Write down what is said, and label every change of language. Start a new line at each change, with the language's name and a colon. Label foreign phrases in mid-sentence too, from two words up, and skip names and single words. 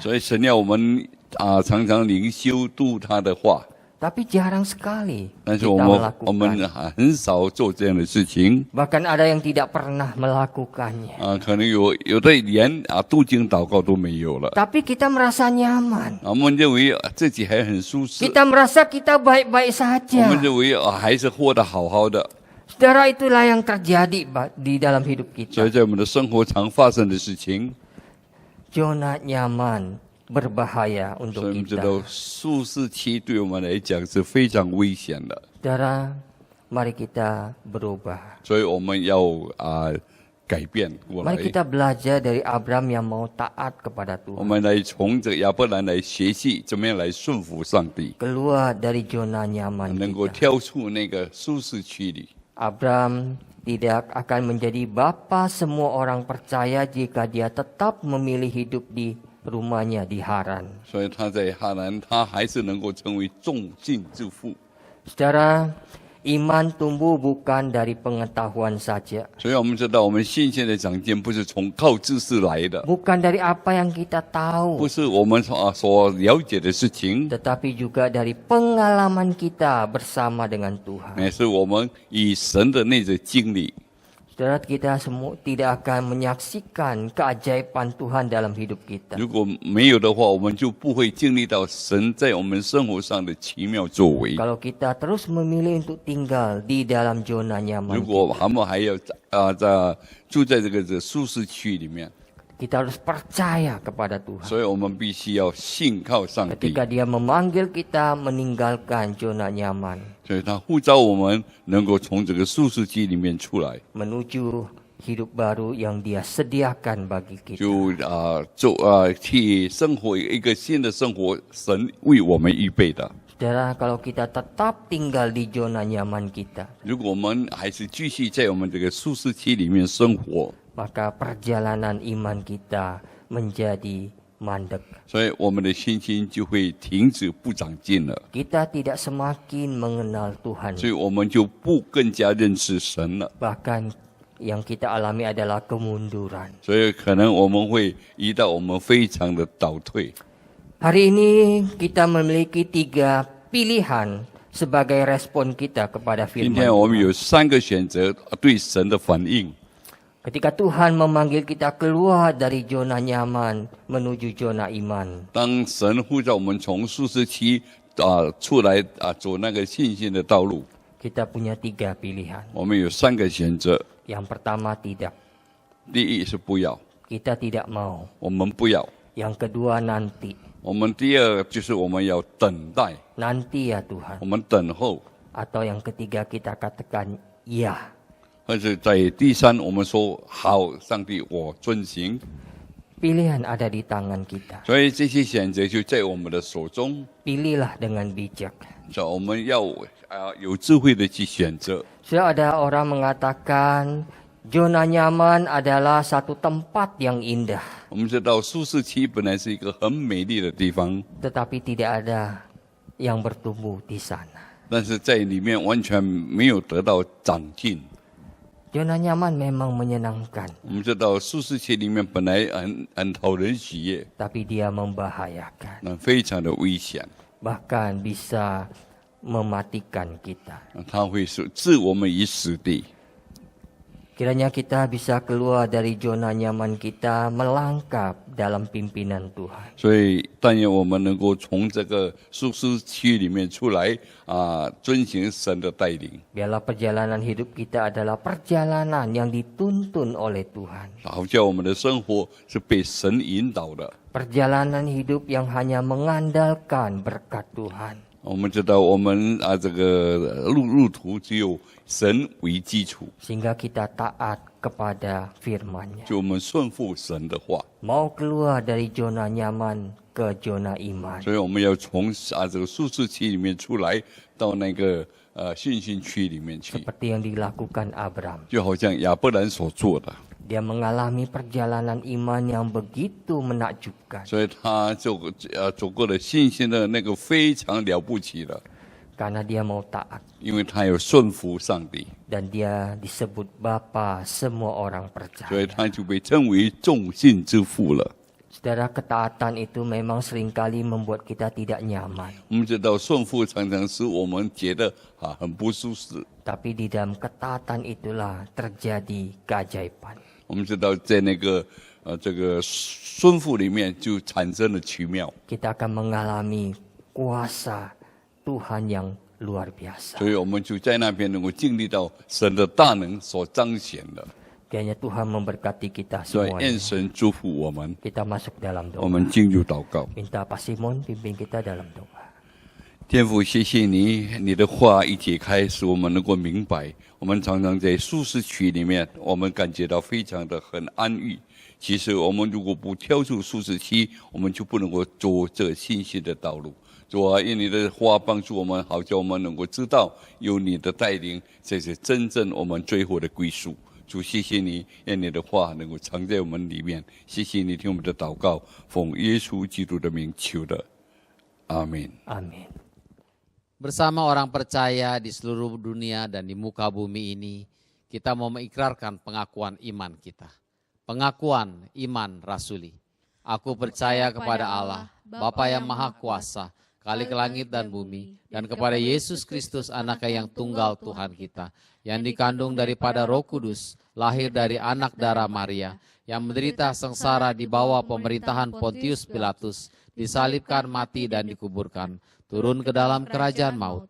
Chinese: 所以神要我们常常灵修读他的话。
Indonesian: Tapi jarang sekali
Chinese: 但是
Indonesian: kita
Chinese: 我们
Indonesian: melakukan.
Chinese: 很少做这样的事情
Indonesian: Bahkan ada yang tidak pernah melakukannya.
Chinese: 可能有的连读经祷告都没有了
Indonesian: Tapi kita merasa nyaman.
Chinese: 我们认为自己还很舒适，
Indonesian: Kita merasa kita baik-baik
Chinese: 我
Indonesian: saja.
Chinese: 们认为还是活得好好的，
Indonesian: Saudara, itulah yang terjadi di dalam hidup
Chinese: 所以
Indonesian: kita.
Chinese: 在我们的生活常发生的事情，
Indonesian: Zona nyaman berbahaya
Chinese: 所以
Indonesian: untuk
Chinese: 我们知
Indonesian: kita.
Chinese: 道舒适期对我们来讲是非常危险的，
Indonesian: Saudara, mari kita berubah.
Chinese: 所以我们要改变过来
Indonesian: Mari，kita belajar dari Abraham yang mau taat kepada
Chinese: 我
Indonesian: Tuhan.
Chinese: 们来从这亚伯兰来学习怎么样来顺服上帝，
Indonesian: Keluar dari zona nyaman
Chinese: 能够
Indonesian: kita.
Chinese: 跳出那个舒适区里。
Indonesian: Abraham tidak akan menjadi bapa semua orang percaya jika dia tetap memilih hidup di rumahnya di Haran.
Chinese: 所以他在哈兰，他还是能够成为众信之父。
Indonesian: Saudara, iman tumbuh bukan dari pengetahuan saja.
Chinese: 所以我们知道，我们信心的长进不是从靠知识来的，
Indonesian: Bukan dari apa yang kita
Chinese: 不
Indonesian: tahu,
Chinese: 是我们所了解的事情，
Indonesian: tetapi juga dari pengalaman kita bersama dengan Tuhan.
Chinese: 乃是我们与神的那个经历。
Indonesian: Saudara, kita semua tidak akan menyaksikan keajaiban Tuhan dalam hidup kita.
Chinese: 如果没有的话，我们就不会经历到神在我们生活上的奇妙作为。
Indonesian: Kalau kita terus memilih untuk tinggal di dalam zona
Chinese: 如
Indonesian: nyaman
Chinese: 果他们还要住在这个舒适区里面，
Indonesian: kita harus percaya kepada Tuhan.
Chinese: 所以我们必须要信靠上帝。
Indonesian: Ketika dia memanggil kita meninggalkan zona nyaman,
Chinese: 所以他呼召我们能够从这个舒适区里面出来，
Indonesian: menuju hidup baru yang dia sediakan bagi kita.
Chinese: 就去生活一个新的生活，神为我们预备的。
Indonesian: Saudara, kalau kita tetap tinggal di zona nyaman kita,
Chinese: 如果我们还是继续在我们这个舒适区里面生活，
Indonesian: maka perjalanan iman kita menjadi mandek.
Chinese: 所以我们的信心就会停止不长进了，
Indonesian: Kita tidak semakin mengenal Tuhan.
Chinese: 所以我们就不更加认识神了。
Indonesian: Bahkan yang kita alami adalah kemunduran.
Chinese: 所以可能我们会遇到我们非常的倒退。
Indonesian: Hari ini kita memiliki 3 pilihan sebagai respon kita kepada
Chinese: 今
Indonesian: firman
Chinese: 天我们
Indonesian: Tuhan.
Chinese: 有3个选择对神的反应。
Indonesian: Ketika Tuhan memanggil kita keluar dari zona nyaman menuju zona iman,
Chinese: 当神呼召我们从舒适区出来走那个信心的道路，
Indonesian: kita punya 3 pilihan.
Chinese: 我们有3个选择。
Indonesian: Yang pertama tidak,
Chinese: 第一是不要，
Indonesian: kita tidak mau.
Chinese: 我们不要；
Indonesian: Yang kedua nanti,
Chinese: 我们第二就是我们要等待，
Indonesian: nanti ya Tuhan.
Chinese: 我们等候；
Indonesian: Atau yang ketiga kita katakan ya.
Chinese: 或者在第三，我们说好，上帝，我遵行。
Indonesian: Pilihan ada di tangan kita.
Chinese: 所以这些选择就在我们的手中，
Indonesian: Pilihlah dengan bijak.
Chinese: 所以我们要有智慧的去选择。
Indonesian: Sudah ada orang mengatakan zona nyaman adalah satu tempat yang indah,
Chinese: 我们知道舒适区本来是一个很美丽的地方，
Indonesian: tetapi tidak ada yang bertumbuh di sana.
Chinese: 但是在里面完全没有得到长进。
Indonesian: Zona nyaman memang menyenangkan,
Chinese: 我们知道舒适区里面本来很讨人喜悦，
Indonesian: tapi dia membahayakan,
Chinese: 那非常的危险，
Indonesian: bahkan bisa mematikan kita.
Chinese: 它会是置我们于死地。
Indonesian: Kiranya kita bisa keluar dari zona nyaman kita, melangkah dalam pimpinan Tuhan.
Chinese: 所以但愿我们能够从这个舒适区里面出来遵行神的带领。
Indonesian: Biarlah perjalanan hidup kita adalah perjalanan yang dituntun oleh Tuhan.
Chinese: 好叫我们的生活是被神引导的。
Indonesian: Perjalanan hidup yang hanya mengandalkan berkat Tuhan.
Chinese: 我们知道，我们这个路途只有神为基础，
Indonesian: Sehingga kita taat kepada firman-Nya.
Chinese: 就我们顺服神的话，
Indonesian: Mau keluar dari zona nyaman ke zona iman.
Chinese: 所以我们要从这个舒适区里面出来，到那个信心区里面去，
Indonesian: Seperti yang dilakukan Abram.
Chinese: 就好像亚伯兰所做的，
Indonesian: Dia mengalami perjalanan iman yang begitu menakjubkan.
Chinese: 所以他走过了信心的那个非常了不起的，
Indonesian: Karena dia mau taat.
Chinese: 因为他有顺服上帝，
Indonesian: Dan dia disebut Bapa semua orang
Chinese: 所以
Indonesian: percaya.
Chinese: 他就被称为众信之父了。
Indonesian: Saudara, ketaatan itu memang seringkali membuat kita tidak nyaman.
Chinese: 我们知道顺服常常使我们觉得很不舒适。
Indonesian: Tapi di dalam ketaatan itulah terjadi keajaiban.
Chinese: 我们知道在那个这个顺服里面就产生了奇妙，
Indonesian: Kita akan mengalami kuasa Tuhan yang luar biasa.
Chinese: 所以我们就在那边能够经历到神的大能所彰显的。
Indonesian: Kiranya Tuhan memberkati kita
Chinese: 所以
Indonesian: semuanya.
Chinese: 愿神祝福我们。
Indonesian: Kita masuk dalam
Chinese: 我
Indonesian: doa.
Chinese: 们进入祷告。
Indonesian: Minta Pak Simon pimpin kita dalam doa.
Chinese: 天父，谢谢你，你的话一解开，使我们能够明白。我们常常在舒适区里面，我们感觉到非常的很安逸。其实我们如果不跳出舒适区，我们就不能够走这信心的道路。主啊，愿你的话帮助我们，好叫我们能够知道有你的带领，这是真正我们最后的归宿。主，谢谢你，愿你的话能够藏在我们里面。谢谢你听我们的祷告，奉耶稣基督的名求的，阿门。
Indonesian: Amin. Bersama orang percaya di seluruh dunia dan di muka bumi ini, kita mau mengikrarkan pengakuan iman kita. Pengakuan iman rasuli. Aku percaya kepada Allah, Bapa yang Maha Kuasa, Khalik langit dan bumi, dan kepada Yesus Kristus Anaknya yang tunggal Tuhan kita, yang dikandung daripada Roh Kudus, lahir dari anak darah Maria, yang menderita sengsara di bawah pemerintahan Pontius Pilatus, disalibkan, mati dan dikuburkan, turun ke dalam kerajaan maut.